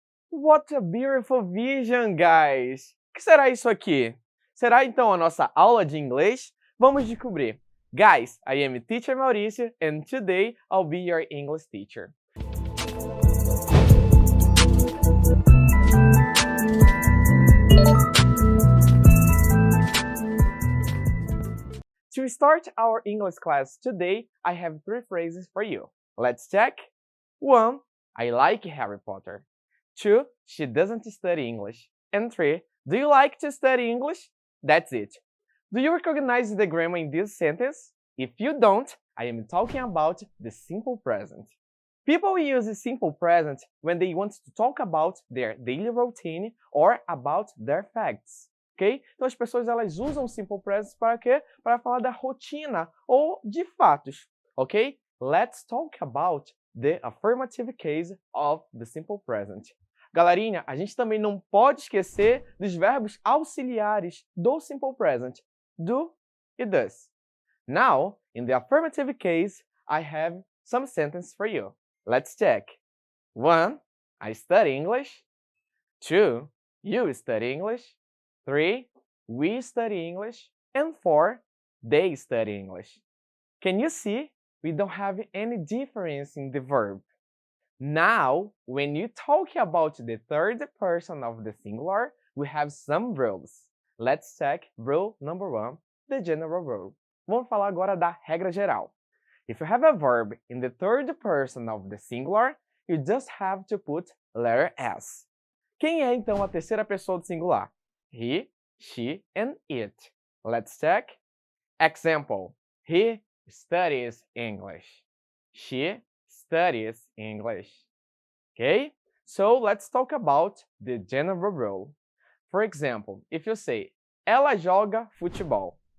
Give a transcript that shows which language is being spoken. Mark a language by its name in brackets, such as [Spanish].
[English] What a beautiful vision, guys! [Portuguese] O que será isso aqui? Será então a nossa aula de inglês? Vamos descobrir. [English] Guys, I am Teacher Mauricio and today I'll be your English teacher. To start our English class today, I have 3 phrases for you. Let's check. 1. I like Harry Potter. 2. She doesn't study English. And 3. Do you like to study English? That's it. Do you recognize the grammar in this sentence? If you don't, I am talking about the simple present. People use the simple present when they want to talk about their daily routine or about their facts. Ok? [Portuguese] Então as pessoas elas usam o simple present para quê? Para falar da rotina ou de fatos. Ok? [English] Let's talk about the affirmative case of the simple present. [Portuguese] Galerinha, a gente também não pode esquecer dos verbos auxiliares do simple present, do e does. [English] Now, in the affirmative case, I have some sentences for you. Let's check. 1. I study English. 2. You study English. 3. We study English. And 4. They study English. Can you see? We don't have any difference in the verb. Now, when you talk about the third person of the singular, we have some rules. Let's check rule number 1, the general rule. [Portuguese] Vamos falar agora da regra geral. [English] If you have a verb in the third person of the singular, you just have to put letter S. [Portuguese] Quem é então a terceira pessoa do singular? [English] He, she, and it. Let's check. Example. He studies English. She studies English. Okay? So let's talk about the general rule. For example, if you say, [Portuguese] ela joga futebol.